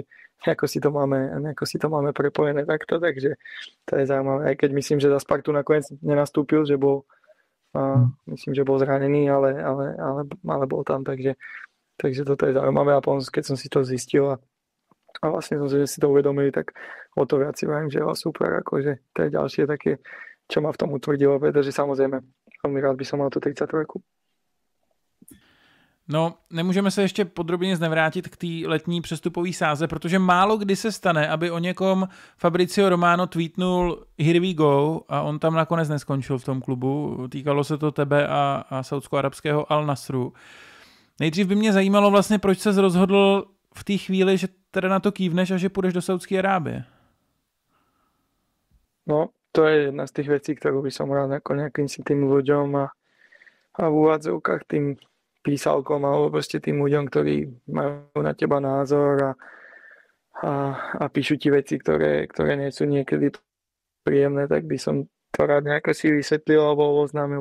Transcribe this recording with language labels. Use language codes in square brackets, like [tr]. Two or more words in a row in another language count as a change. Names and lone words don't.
[sk] si to máme prepojené takto, takže to je zaujímavé, aj keď myslím, že za Spartu nakoniec nenastúpil, že bol myslím, že bol zranený, ale bol tam, takže toto je zaujímavé a potom, keď som si to zistil a vlastne som si to uvedomili, tak o to viac si viem, že je super, akože to je ďalšie také, čo ma v tom utvrdilo, pretože samozrejme veľmi rád by som mal tú 33. [cs] No, nemůžeme se ještě podrobně znevrátit k té letní přestupové sáze, protože málo kdy se stane, aby o někom Fabrizio Romano tweetnul [en] here we go [cs] a on tam nakonec neskončil v tom klubu. Týkalo se to tebe a saudsko-arabského Al Nasru. Nejdřív by mě zajímalo vlastně, proč se rozhodl v té chvíli, že teda na to kývneš a že půjdeš do Saudské Arábie. [sk] No, to je jedna z tých vecí, ktorú by som rád ako nejakým si tým ľuďom a v úvadzovkách tým písalkom alebo proste tým ľuďom, ktorí majú na teba názor a píšu ti veci, ktoré nie sú niekedy príjemné, tak by som to rád nejako si vysvetlil alebo oznámil.